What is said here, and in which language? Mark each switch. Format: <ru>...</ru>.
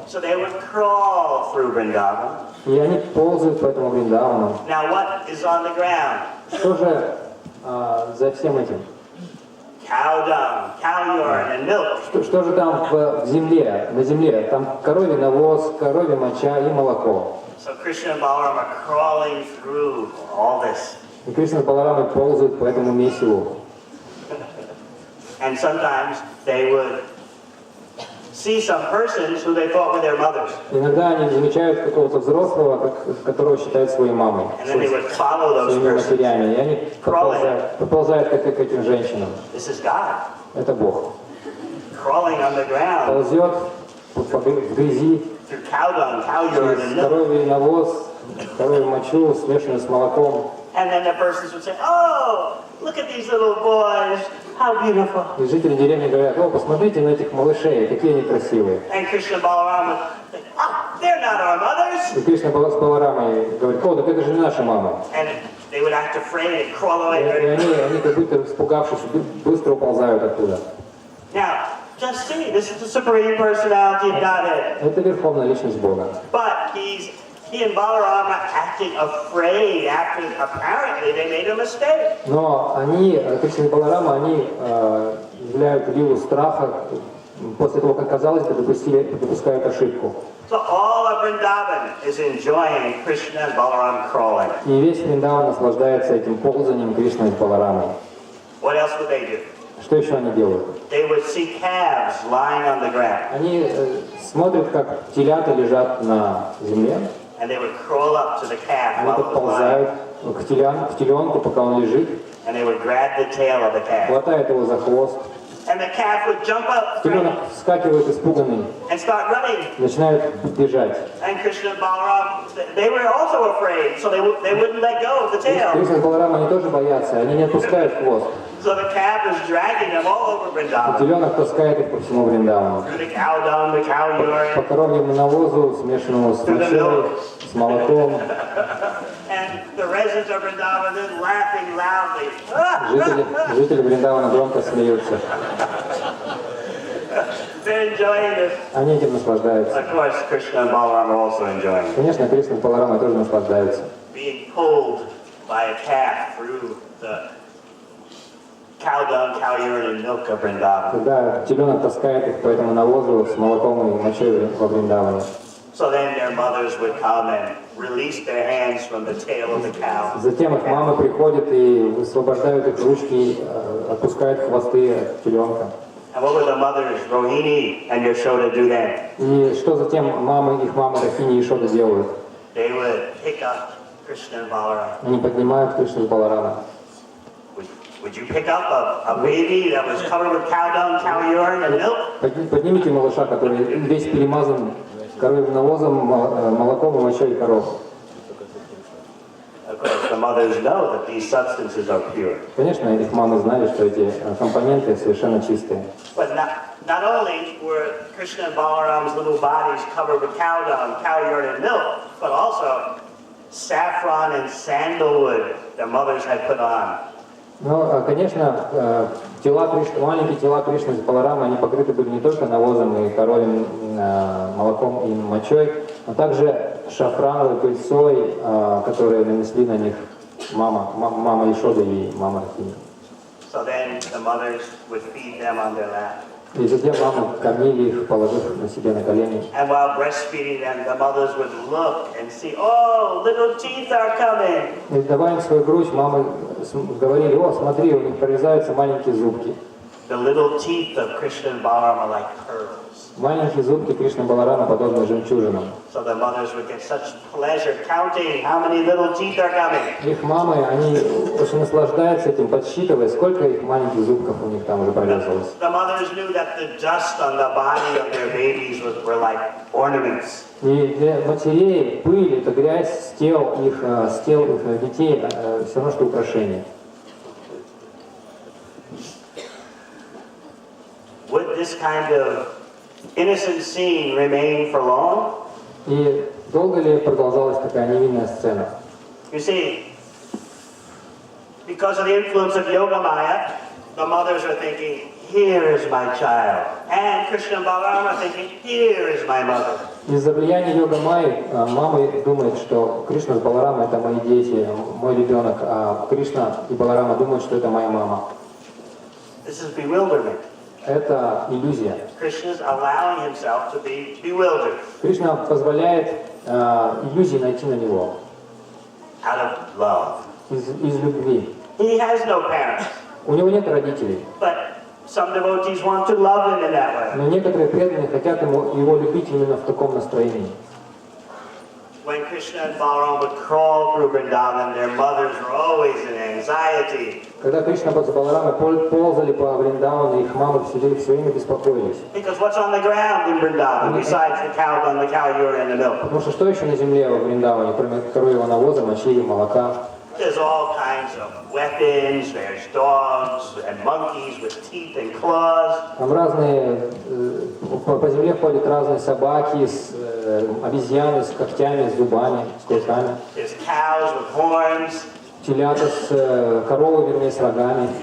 <en>So they would crawl through Vrindavan.</en> <ru>И они ползают по этому Вриндавану.</ru> <en>Now what is on the ground?</en> <ru>Что же за всем этим?</ru> <en>Cow dung, cow urine, and milk.</en> <ru>Что же там в земле, на земле? Там коровий навоз, коровья моча и молоко.</ru> <en>So Krishna and Balaram are crawling through all this.</en> <ru>И Кришна с Баларамой ползают по этому месиву.</ru> <en>And sometimes they would see some persons who they thought were their mothers.</en> <ru>Иногда они замечают какого-то взрослого, которого считают своей мамой,</ru> <en>And then they would follow those</en> <ru>своими</ru> <en>persons.</en> <ru>матерями. И они подползают как к этим женщинам.</ru> <en>This is God.</en> <ru>Это Бог.</ru> <en>Crawling on the ground</en> <ru>Ползет в грязи,</ru> <en>through cow dung, cow urine, and</en> <ru>через</ru> <en>milk.</en> <ru>коровий навоз, коровью мочу, смешанную с молоком.</ru> <en>And then the persons would say, oh, look at these little boys. How beautiful.</en> <ru>И жители деревни говорят: о, посмотрите на этих малышей, какие они красивые.</ru> <en>And Krishna and Balaram would say, oh, they're not our mothers.</en> <ru>И Кришна с Баларамой говорит: о, так это же не наши мамы.</ru> <en>And they would act afraid and crawl</en> <ru>И</ru> <en>away.</en> <ru>они как будто испугавшись, быстро уползают оттуда.</ru> <en>Now, just see, this is the Supreme Personality of Godhead.</en> <ru>Это верховная личность Бога.</ru> <en>But he and Balaram are acting afraid after apparently they made a mistake.</en> <ru>Но они, Кришна и Баларама, они являют лилу страха после того, как, казалось бы, допускают ошибку.</ru> <en>So all of Vrindavan is enjoying Krishna and Balaram crawling.</en> <ru>И весь Вриндаван наслаждается этим ползанием Кришны с Баларамой.</ru> <en>What else would they do?</en> <ru>Что еще они делают?</ru> <en>They would see calves lying on the ground.</en> <ru>Они смотрят, как телята лежат на земле.</ru> <en>And they would crawl up to the calf</en> <ru>Они</ru> <en>while it was</en> <ru>подползают</ru> <en>lying.</en> <ru>к теленку, пока он лежит,</ru> <en>And they would grab the tail of the calf.</en> <ru>хватают его за хвост.</ru> <en>And the calf would jump up</en> <ru>Теленок вскакивает испуганный,</ru> <en>and start running.</en> <ru>начинает бежать.</ru> <en>And Krishna and Balaram, they were also afraid, so they wouldn't let go of the tail.</en> <ru>Кришна и Баларама, они тоже боятся, они не отпускают хвост.</ru> <en>So So the calf is dragging them all over Vrindavan.</en> <ru>Теленок таскает их по всему Вриндавану.</ru> <en>Through the cow dung, the cow urine.</en> <ru>По коровьему навозу, смешанному с мочой, с молоком.</ru> <en>And the residents of Vrindavan is laughing loudly.</en> <ru>Жители Вриндавана громко смеются.</ru> <en>They're enjoying this.</en> <ru>Они этим наслаждаются.</ru> <en>Of course, Krishna and Balaram are also enjoying it.</en> <ru>Конечно, Кришна и Баларама тоже наслаждаются.</ru> <en>Being pulled by a calf through the cow dung, cow urine, and milk of Vrindavan.</en> <ru>Когда теленок таскает их по этому навозу с молоком и мочой во Вриндаване.</ru> <en>So then their mothers would come and release their hands from the tail of the cow.</en> <ru>Затем их мамы приходят и высвобождают их ручки, отпускают хвосты от теленка.</ru> <en>And what would the mothers, Rohini and Yashoda, do then?</en> <ru>И что затем их мамы Рахини и Йошода делают?</ru> <en>They would pick up Krishna and Balaram.</en> <ru>Они поднимают Кришну и Баларама.</ru> <en>Would you pick up a baby that was covered with cow dung, cow urine, and milk?</en> <ru>Поднимите малыша, который весь перемазан коровьим навозом, молоком и мочой коров.</ru> <en>Of course, the mothers know that these substances are pure.</en> <ru>Конечно, их мамы знали, что эти компоненты совершенно чистые.</ru> <en>But not only were Krishna and Balaram's little bodies covered with cow dung, cow urine, and milk, but also saffron and sandalwood the mothers had put on.</en> <ru>Но, конечно, маленькие тела Кришны и Баларамы, они покрыты были не только навозом и коровьим молоком и мочой, но также шафрановой пыльцой, которые нанесли на них мама Йошода и мама Рахини.</ru> <en>So then the mothers would feed them on their lap.</en> <ru>И затем мамы кормили их, положив на себе на колени.</ru> <en>And while breastfeeding them, the mothers would look and see, oh, little teeth are coming.</en> <ru>И давая им свою грудь, мамы говорили: о, смотри, у них прорезаются маленькие зубки.</ru> <en>The little teeth of Krishna and Balaram are like pearls.</en> <ru>Маленькие зубки Кришны и Баларама подобны жемчужинам.</ru> <en>So the mothers would get such pleasure counting how many little teeth are coming.</en> <ru>Их мамы, они очень наслаждаются этим, подсчитывая, сколько их маленьких зубков у них там уже прорезалось.</ru> <en>The mothers knew that the dust on the body of their babies were like ornaments.</en> <ru>И для матерей пыль, это грязь с тел их детей, все равно что украшение.</ru> <en>Would this kind of innocent scene remain for long?</en> <ru>И долго ли продолжалась такая невинная сцена?</ru> <en>You see, because of the influence of Yoga Maya, the mothers are thinking, here is my child. And Krishna and Balaram are thinking, here is my mother.</en> <ru>Из-за влияния йога Майи мама думает, что Кришна с Баларамой это мои дети, мой ребенок, а Кришна и Баларама думают, что это моя мама.</ru> <en>This is bewilderment.</en> <ru>Это иллюзия.</ru> <en>Krishna is allowing himself to be bewildered.</en> <ru>Кришна позволяет иллюзии найти на него.</ru> <en>Out of love.</en> <ru>Из любви.</ru> <en>He has no parents.</en> <ru>У него нет родителей.</ru> <en>But some devotees want to love him in that way.</en> <ru>Но некоторые преданные хотят его любить именно в таком настроении.</ru> <en>When Krishna and Balaram would crawl through Vrindavan, their mothers were always in anxiety.</en> <ru>Когда Кришна с Баларамой ползали по Вриндавану, их мамы все время беспокоились.</ru> <en>Because what's on the ground in Vrindavan besides the cow dung, the cow urine, and the milk?</en> <ru>Потому что что еще на земле во Вриндаване, кроме коровьего навоза, мочи и молока?</ru> <en>There's all kinds of weapons, there's dogs and monkeys with teeth and claws.</en> <ru>Там разные, по земле ходят разные собаки, обезьяны с когтями, с зубами, с клыками.</ru> <en>There's cows with horns.</en> <ru>Телята коровы, вернее, с рогами.</ru>